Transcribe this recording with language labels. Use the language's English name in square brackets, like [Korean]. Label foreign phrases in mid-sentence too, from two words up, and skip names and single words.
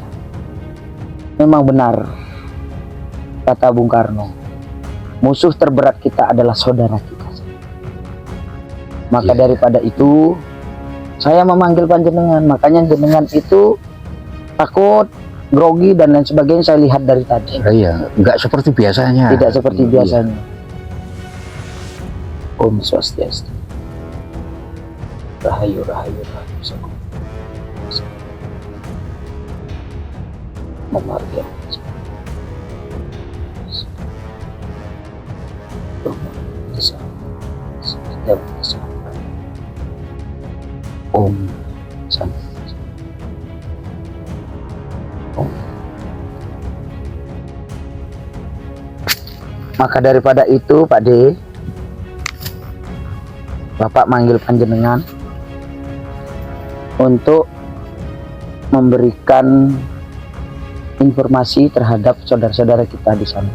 [Indonesian] Memang benar kata Bung Karno, musuh terberat kita adalah saudara kita. Maka daripada itu saya memanggil panjenengan. Makanya jenengan itu takut, grogi dan lain sebagainya, saya lihat dari tadi. Iya, nggak seperti biasanya. Tidak seperti biasanya. [Balinese] Om Swastiastu. Rahayu, rahayu, rahayu. Sakum. Memarga. [Sanskrit] Om Santi. Om. [Indonesian] Maka daripada itu, Pak D, Bapak manggil panjenengan untuk memberikan informasi terhadap saudara-saudara kita di sana.